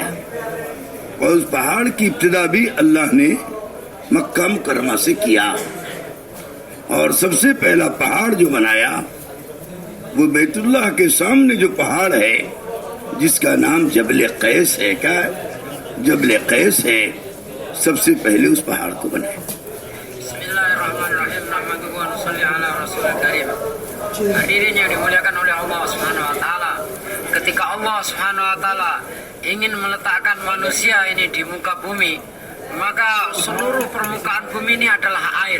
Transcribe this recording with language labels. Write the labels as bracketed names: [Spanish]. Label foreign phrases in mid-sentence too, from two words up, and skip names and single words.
[Hindi] और उस पहाड़ की इब्तिदा भी अल्लाह ने मक्का मुकर्रमा से किया। और सबसे पहला पहाड़ जो बनाया वो बैतुल्लाह के सामने जो पहाड़ है, जिसका नाम जबल कैस है। क्या है? जबल कैस है। सबसे पहले उस पहाड़ को बनाया। [Indonesian] Hadirin yang dimuliakan oleh Allah [Arabic] سبحانه و تعالى, [Indonesian] ketika Allah [Arabic] سبحانه و تعالى [Indonesian] ingin meletakkan manusia ini di muka bumi, maka seluruh permukaan bumi ini adalah air.